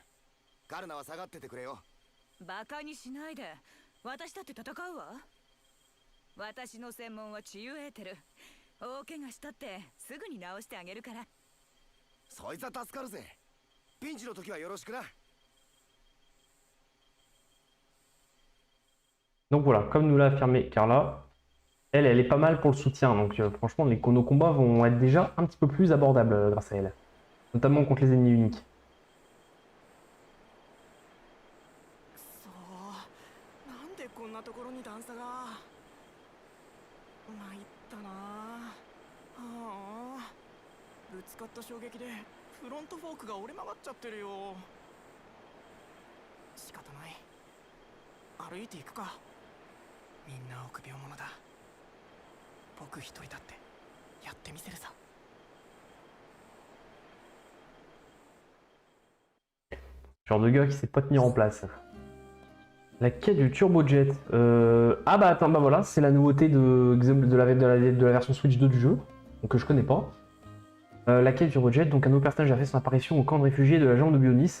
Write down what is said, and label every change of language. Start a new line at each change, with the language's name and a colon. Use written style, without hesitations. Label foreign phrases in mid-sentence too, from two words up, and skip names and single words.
Japanese: カルナは下がっててくれよ。バカにしないで。私だって戦うわ。私の専門は治癒エーテル。大怪我したってすぐに治してあげるから。そいつは助かるぜ。ピンチの時はよろしくな。
French: Donc voilà, comme nous l'a affirmé Carla, elle est pas mal pour le soutien. Donc franchement, nos combats vont être déjà un petit peu plus abordables grâce à elle. Notamment contre les ennemis uniques.
Japanese: そうなんでこんなところに段差が。参ったなあ。あ、ぶつかった衝撃でフロントフォークが折れ曲がっちゃってるよ。仕方ない。歩いていくか。みんな臆病者だ。僕一人だってやってみせるさ。
French: Genre de gars qui sait pas tenir en place. La quête du turbojet. Ah bah attends, bah voilà, c'est la nouveauté de la version Switch 2 du jeu, donc que je connais pas. La quête du turbojet, donc un nouveau personnage a fait son apparition au camp de réfugiés de la jambe de Bionis.